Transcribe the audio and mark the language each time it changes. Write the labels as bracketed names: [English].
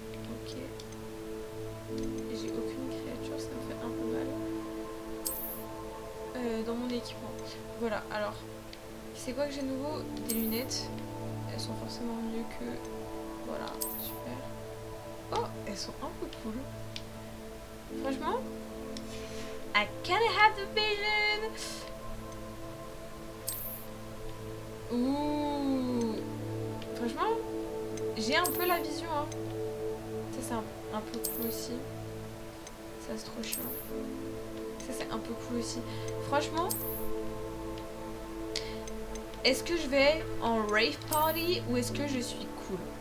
[French] Ok. J'ai aucune créature, ça me fait un peu mal. Dans mon équipement. Voilà, alors. C'est quoi que j'ai nouveau? Des lunettes. Elles sont forcément mieux que... Voilà, super. Oh, elles sont un peu cool. Franchement, [English] I kinda have the vision. Ouh. [French] Franchement, j'ai un peu la vision, hein. Ça, c'est un peu cool aussi. Ça, c'est trop chiant. Ça, c'est un peu cool aussi. Franchement, est-ce que je vais en rave party ou est-ce que je suis cool?